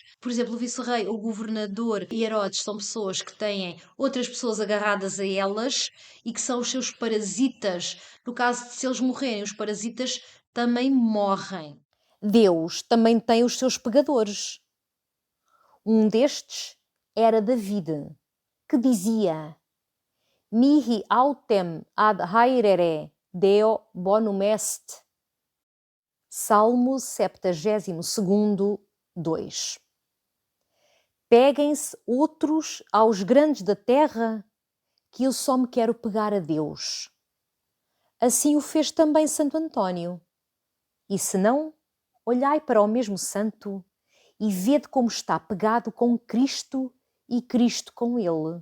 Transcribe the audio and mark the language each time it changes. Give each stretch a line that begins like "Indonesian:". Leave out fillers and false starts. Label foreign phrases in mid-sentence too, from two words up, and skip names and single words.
Portuguese: Por exemplo, o vice-rei, o governador e Herodes são pessoas que têm outras pessoas agarradas a elas e que são os seus parasitas. No caso de se eles morrerem, os parasitas também morrem. Deus também tem os seus pegadores. Um destes era David, que dizia:
Latin: Mihi autem ad haerere Deo bonum est.
Portuguese: Salmo 72, 2. Peguem-se outros aos grandes da terra, que eu só me quero pegar a Deus. Assim o fez também Santo António. E se não, olhai para o mesmo santo e vede como está pegado com Cristo e Cristo com ele.